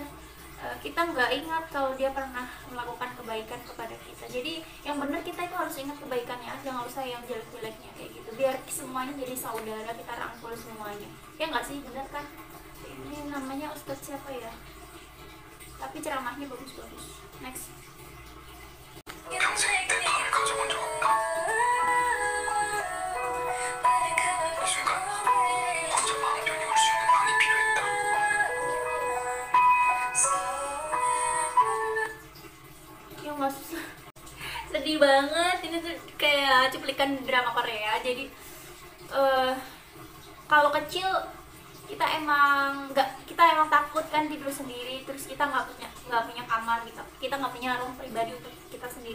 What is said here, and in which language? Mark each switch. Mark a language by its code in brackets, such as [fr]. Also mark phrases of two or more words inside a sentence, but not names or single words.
[id] Kita nggak ingat kalau dia pernah melakukan kebaikan kepada kita. Jadi yang benar kita itu harus ingat kebaikannya aja, nggak usah yang jelek-jeleknya kayak gitu, biar semuanya jadi saudara, kita rangkul semuanya. Ya nggak sih, benar kan? Ini namanya Ustadz siapa ya, tapi ceramahnya bagus-bagus. Next. [ko] 평생 내 방을 가져본 적 없다. 이 순간 혼자 마음 편히 울 수 있는 방이 필요했다. [id] Ya nggak susah. Sedih banget, ini tuh kayak cuplikan drama Korea. Jadi kalau kecil kita emang takut kan tidur sendiri, terus kita nggak punya kamar gitu, kita nggak punya ruang pribadi untuk kita sendiri.